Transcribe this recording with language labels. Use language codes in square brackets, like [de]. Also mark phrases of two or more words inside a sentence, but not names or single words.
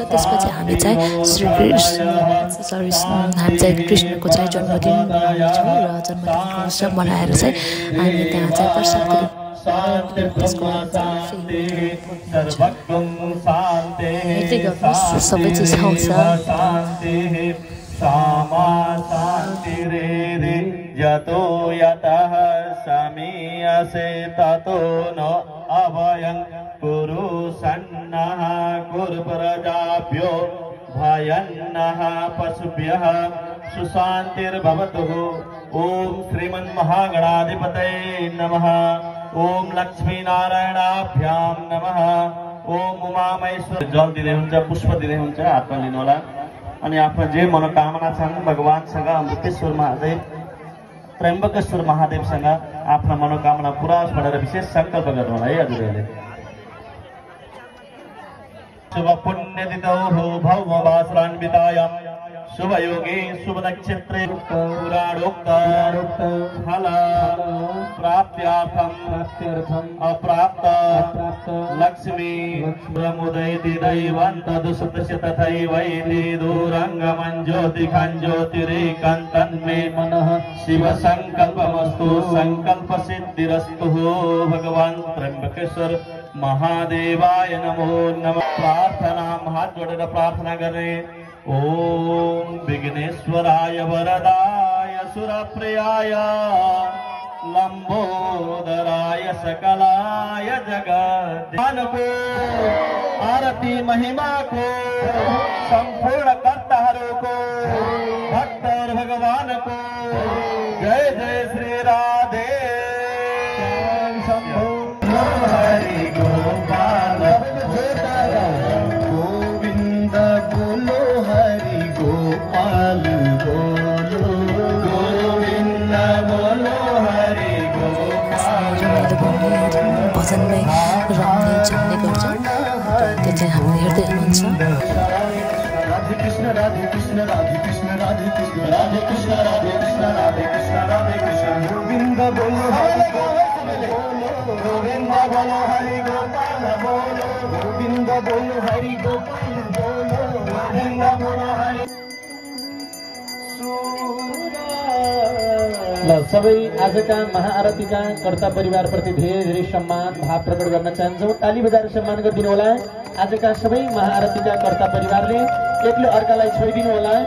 [ne] त्यसपछि हामी चाहिँ हामी चाहिँ कृष्णको चाहिँ जन्मदिन मनाउँछौँ र जन्मदिनको उत्सव मनाएर चाहिँ हामी त्यहाँ चाहिँ प्रसादको हेर्दै गर्नुहोस्, सबै चिज आउँछ। [sa] यतो यतः समीयसे ततो न अभयं कुरु सन्नः कुरु प्रजाभ्यो भयन्नः पशुभ्यः सुशान्तिर्भवतु। ओम श्रीमन्महागणाधिपतये नमः। ओम लक्ष्मीनारायणाभ्यां नमः। ओम उमामहेश्वर। [ne] जल दिँदै हुन्छ, पुष्प दिँदै हुन्छ, हातमा लिनु होला। अनि आफ्नो जे मनोकामना छन् भगवानसँग, अमृतेश्वर महादेव, त्र्यम्बकेश्वर महादेवसँग आफ्नो मनोकामना पुरा होस् भनेर विशेष संकल्प गर्नु होला है हजुरहरूले। [sa] शुभ पुण्यतिथौ भौमवासरान्वितायां शुभ योगे शुभ नक्षत्रे पुराणोक्त फल प्राप्त्यार्थं अप्राप्त लक्ष्मी प्रमुदयति दैवं तदुसुतस्य तथैवैति दूरंगमं ज्योतिखं ज्योतिरेकान्तन्मे मनः शिव संकल्पमस्तु संकल्प सिद्धिरस्तु। भगवान त्र्यंबकेश्वर महादेवाय नमो नमः। [hi] प्रार्थना हाथ जोड़ेर प्रार्थना करें। [sa] ओम विघ्नेश्वराय वरदाय सुरप्रियाय लंबोदराय सकलाय जगद्धान [hi] को आरती महिमा को संपूर्ण कर्ताहरों को भक्त और भगवान को जय जय श्री राधे शंभो हरि गोपाल गोविंद बोलो हरि गोपाल बोलो गोविंद बोलो हरि गोपाल। [ne] भजनमै रम्ने झन्ने गर्छौँ, त्यो चाहिँ हामीले हेर्दै हुनुहुन्छ। [hi] राधे कृष्ण राधे कृष्ण राधे कृष्ण राधे कृष्ण राधे कृष्ण राधे कृष्ण राधे कृष्ण राधे कृष्ण गोविंद बोलो हरि गोपाल बोलो गोविंद बोलो हरि गोपाल बोलो गोविंद बोलो हरि गोपाल बोलो गोविंद बोलो हरि। [ne] ल सबै आजका महाआरतीका कर्ता परिवारप्रति धेरै धेरै सम्मान भाव प्रकट गर्न चाहन्छौँ। ताली बजाएर सम्मान गरिदिनु होला। आजका सबै महाआरतीका कर्ता परिवारले एकले अर्कालाई छोइदिनु होला।